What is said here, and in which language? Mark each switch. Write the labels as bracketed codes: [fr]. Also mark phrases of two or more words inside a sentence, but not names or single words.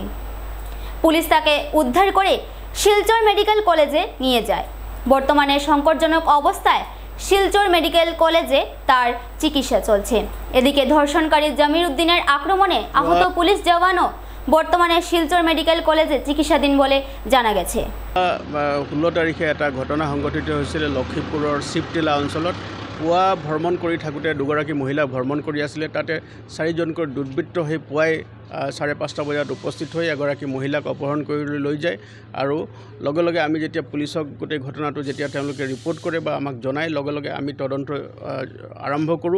[bn] পুলিশ তাকে উদ্ধার করে শিলচর মেডিকেল কলেজে নিয়ে যায়। বর্তমানে সংকটজনক অবস্থায় শিলচর মেডিকেল কলেজে তার চিকিৎসা চলছে। এদিকে ধর্ষণকারী জমির উদ্দিনের আক্রমণে আহত পুলিশ জওয়ানও বর্তমানে শিলচর মেডিকেল কলেজে চিকিৎসাধীন বলে জানা গেছে। [as] 16 তাৰিখে এটা ঘটনা সংঘটিত হৈছিল লক্ষীপুৰৰ শিৱটিলা অঞ্চলত। পুৱা ভ্ৰমণ কৰি থাকোঁতে দুগৰাকী মহিলা ভ্ৰমণ কৰি আছিলে। তাতে 4জনকৈ দুৰ্বৃত্ত হৈ পুৱাই 5:30 বজাত উপস্থিত হৈ এগৰাকী মহিলাক অপহৰণ কৰি লৈ যায়। আৰু লগে লগে আমি যেতিয়া পুলিচক গোটেই ঘটনাটো যেতিয়া তেওঁলোকে ৰিপৰ্ট কৰে বা আমাক জনায়, লগে লগে আমি তদন্ত আৰম্ভ কৰোঁ।